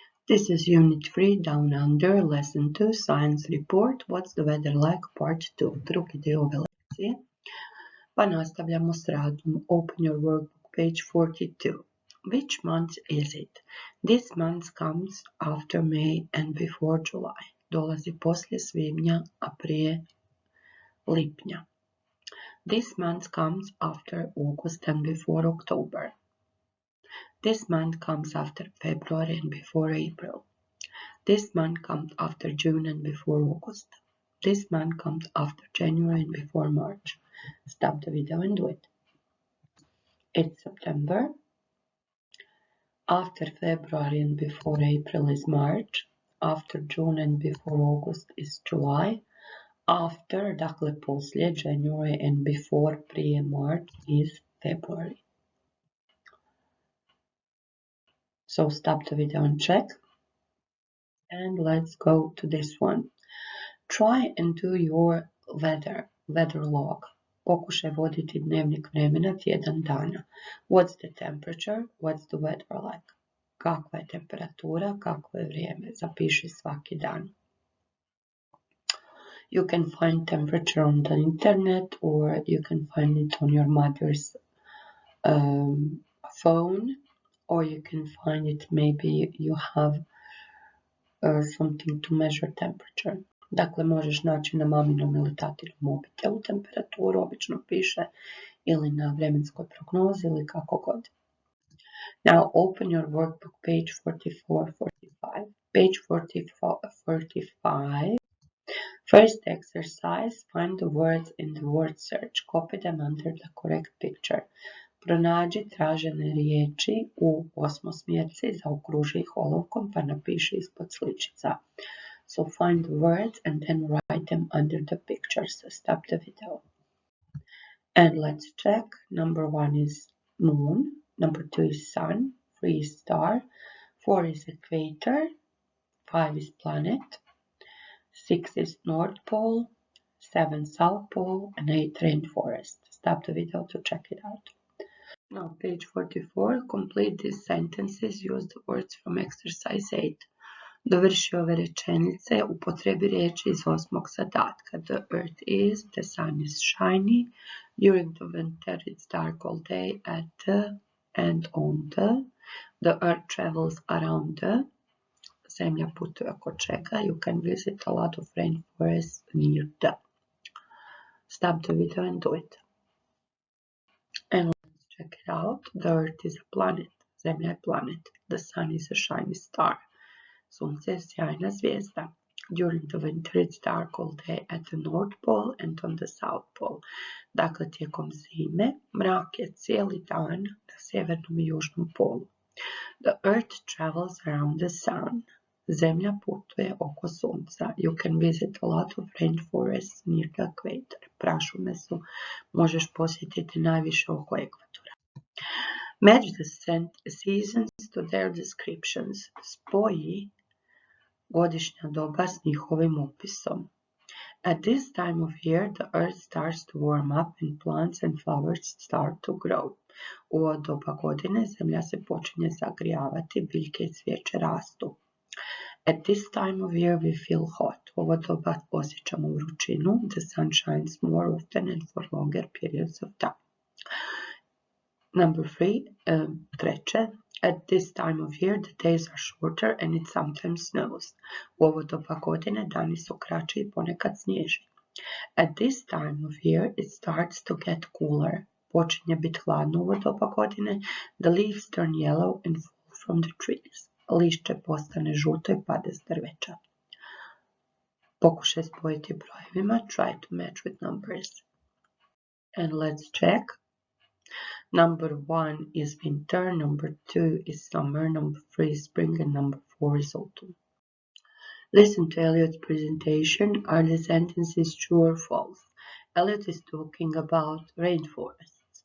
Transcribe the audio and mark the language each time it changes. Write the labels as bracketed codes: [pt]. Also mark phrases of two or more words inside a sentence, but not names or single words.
[en] This is Unit 3 Down Under, Lesson 2 Science Report. What's the weather like? Part 2. [hr] Drugi dio ove lekcije. Pa nastavljamo s radom. [en] Open your workbook, page 42. Which month is it? This month comes after May and before July. [hr] Dolazi poslije svibnja, a prije lipnja. [en] This month comes after August and before October. This month comes after February and before April. This month comes after June and before August. This month comes after January and before March. Stop the video and do it. It's September. After February and before April is March. After June and before August is July. After, [hr] dakle poslije, [en] January and before, prije March is February. So stop the video and check. And let's go to this one. Try and do your weather log. [hr] Pokušaj voditi dnevnik vremena tjedan dana. [en] What's the temperature? What's the weather like? [hr] Kakva je temperatura? Kakvo je vrijeme? Zapiši svaki dan. [en] You can find temperature on the internet or you can find it on your mother's phone, or you can find it maybe you have something to measure temperature. [hr] Dakle, možeš naći na maminom ili tatinom mobitelu temperaturu, obično piše, ili na vremenskoj prognozi ili kako god. [en] Now open your workbook, page 44-45. Page 45. First exercise, find the words in the word search. Copy them under the correct picture. [hr] Pronađi tražene riječi u osmosmjerci, zaokruži ih olovkom pa napiši ispod sličica. [en] So find the words and then write them under the pictures. Stop the video. And let's check. Number 1 is moon. Number 2 is sun. 3 is star. 4 is equator. 5 is planet. 6 is North Pole. 7 South Pole. And 8 Rainforest. Stop the video to check it out. Now page 44. Complete these sentences. Use the words from exercise 8. [hr] Dovrši ove rečenice, upotrebi riječi iz 8. zadatka. [en] The earth is, the sun is shiny, during the winter it's dark all day at the and on the earth travels around the, [hr] zemlja putuje oko čega, [en] you can visit a lot of rainforests near the. Stop the video and do it. And let's check it out. The earth is a planet, [hr] zemlja je planet. [en] The sun is a shiny star. [hr] Sunce je sjajna zvijezda. [en] During the winter it's dark all day at the North Pole and on the South Pole. [hr] Dakle, tijekom zime mrak je cijeli dan na sjevernom i južnom polu. [en] The earth travels around the sun. [hr] Zemlja putuje oko sunca. [en] You can visit a lot of rainforests near the equator. [hr] Prašume su, možeš posjetiti najviše oko ekvatora. [en] Match the seasons to their descriptions. [hr] Spoji godišnja doba s njihovim opisom. [en] At this time of year, the earth starts to warm up and plants and flowers start to grow. [hr] U ovo doba godine zemlja se počinje zagrijavati, biljke i cvijeće rastu. [en] At this time of year we feel hot. [hr] U ovo doba osjećamo vrućinu. [en] The sun shines more often and for longer periods of time. Number 3, treće. At this time of year, the days are shorter and it sometimes snows. [hr] U ovo doba godine dani su kraći i ponekad snježi. [en] At this time of year, it starts to get cooler. [hr] Počinje biti hladno u ovo doba godine. [en] The leaves turn yellow and fall from the trees. [hr] Lišće postane žuto i pada s drveća. Pokušaj spojiti brojevima. [en] Try to match with numbers. And let's check. Number 1 is winter, number 2 is summer, number 3 is spring, and number 4 is autumn. Listen to Elliot's presentation. Are the sentences true or false? Elliot is talking about rainforests.